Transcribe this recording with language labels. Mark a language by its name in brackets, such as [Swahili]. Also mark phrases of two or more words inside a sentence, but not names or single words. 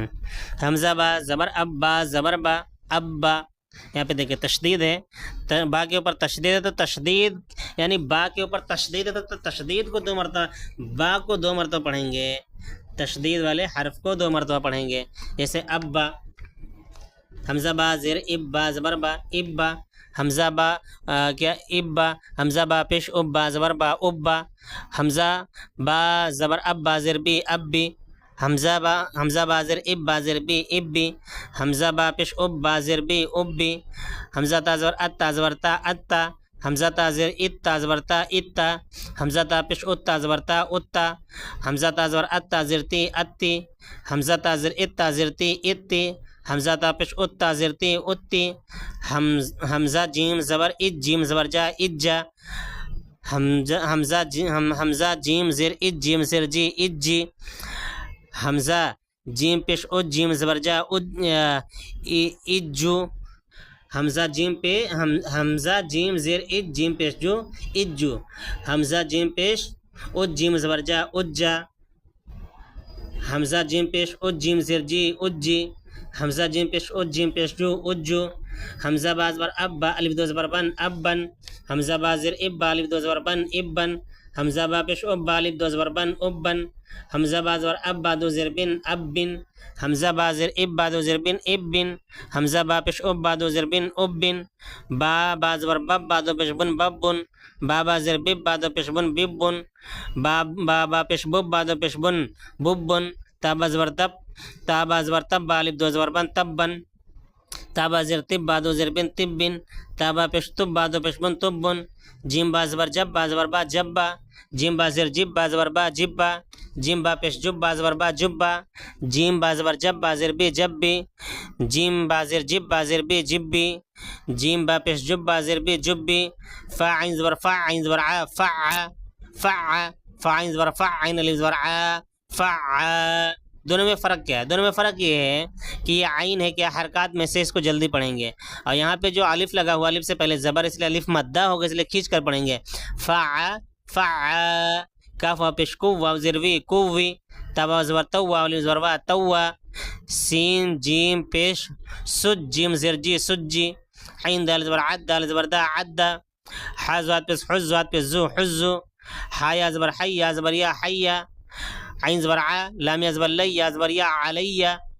[Urdu] حمزہ با زبر اب، با زبر با، ابا، یہاں پہ دیکھیں تشدید ہے، با کے اوپر تشدید ہے تو تشدید، یعنی با کے اوپر تشدید ہے تو تشدید کو 2 مرتبہ، با کو 2 مرتبہ پڑھیں گے، تشدید والے حرف کو 2 مرتبہ پڑھیں گے، جیسے ابا، حمزہ با زیر اب، با زبر با، ابا، حمزہ با کیا ابا، حمزہ با پیش اب، با زبر با، ابا، حمزہ با زبر اب، با زیر بی، ابی، حمزہ با زیر اب، با زیر بی، ابی، حمزہ با پیش اب، با زیر بی، ابی، حمزہ تا زبر ات، تا زبر تا، اتا، حمزہ تا زیر ات، تا زبر تا، اتا، حمزہ تا پیش ات، تا زبر تا، اتا، حمزہ تا زبر ات، تا زیر تی، اتی، حمزہ تا زیر ات، تا زیر تی، اتی، حمزہ تا پیش ات، تا زیر تی، اتی، حمزہ جیم زبر اج، جیم زبر جا، اجا، حمزہ جیم زیر اج، جیم زیر جی، اجی، حمزہ جیم پیش اج، جیم زبر جا، اجو، حمزہ جیم زیر اج، جیم پیش جو، اجو، حمزہ جیم پیش اج، جیم زبر جا، اجا، حمزہ جیم پیش اج، جیم زیر جی، اجی، حمزہ جیم پیش اج، جیم پیش جو، اجو، حمزہ با زبر اب، با الف 2 زبر بن، ابن، حمزہ با زیر اب، با الف 2 زبر بن، ابن، حمزہ با پیش اب، با الف 2 زبر بن، ابن، حمزہ با زبر اب، با 2 زیر بن، ابن، حمزہ با زیر اب، با 2 زیر بن، ابن، حمزہ با پیش اب، با 2 زیر بن، ابن، با زبر بب، با 2 پیش بن، ببن، با زیر بب، با 2 پیش بن، ببن، با پیش بب، با 2 پیش بن، ببن، تا زبر تب، تا زبر تب، با الف 2 زبر بن، تبن، تا زیر تب، با 2 زیر بن، تبن، تا پیش تب، با 2 پیش بن، تبن، جیم با زبر جب، با زبر با، جبا، جیم با زیر جب، با زبر با، جبا، جیم با پیش جب با زبر با جب با، جیم با زبر جب با زر بی جب بی، جیم با زر جب با زر بی جب بی، جیم با پیش جب با زر بی جب بی، فا عین زبر فا عین زبر ع فع فع، فا عین زبر فع عین الف زبر ع فع۔ دونوں میں فرق کیا ہے؟ دونوں میں فرق یہ ہے کہ یہ عین ہے کہ حرکات میں سے اس کو جلدی پڑھیں گے، اور یہاں پہ جو الف لگا ہوا الف سے پہلے زبر اس لیے الف مدہ ہوگا اس لیے کھینچ کر پڑھیں گے، فع فع، کاف واو پیش کو واو زر وی کووی، تا واو زبر تو واو الف زبر وا توا، سین جیم پیش سج جیم زر جی سجی، عین دال زبر عد دال زبر دا عدا، حا زاد پیش حز زاد پیش زو حزو، حا یا زبر حی یا زبر یا حیا، عین زبر ع لام یا زبر لی یا زبر یا علیہ،